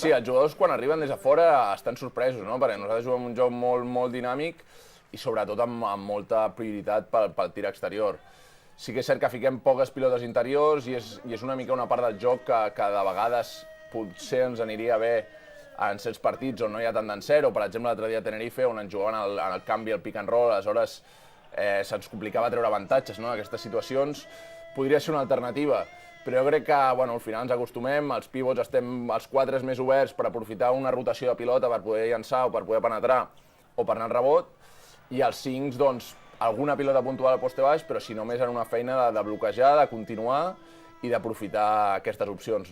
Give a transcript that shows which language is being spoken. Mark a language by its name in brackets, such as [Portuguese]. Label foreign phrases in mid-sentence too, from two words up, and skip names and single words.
[Catalan] Sí, els jugadors quan arriben des de fora estan sorpresos, no? Perquè nosaltres juguem un joc molt dinàmic i sobretot amb molta prioritat pel tir exterior. Sí que és cert que fiquem poques pilotes interiors i és una mica una part del joc que de vegades potser ens aniria bé en certs partits on no hi ha tant d'encert, o per exemple l'altre dia a Tenerife, on ens jugaven en el canvi, el [English] pick and roll, [Catalan] aleshores se'ns complicava treure avantatges, no?, en aquestes situacions. Podria ser una alternativa, però jo crec que al final ens acostumem, els pivots estem els 4 més oberts per aprofitar una rotació de pilota per poder llançar o per poder penetrar o per anar al rebot, i els 5, doncs, alguna pilota puntual al poste baix, però si no més en una feina de bloquejar, de continuar i d'aprofitar aquestes opcions.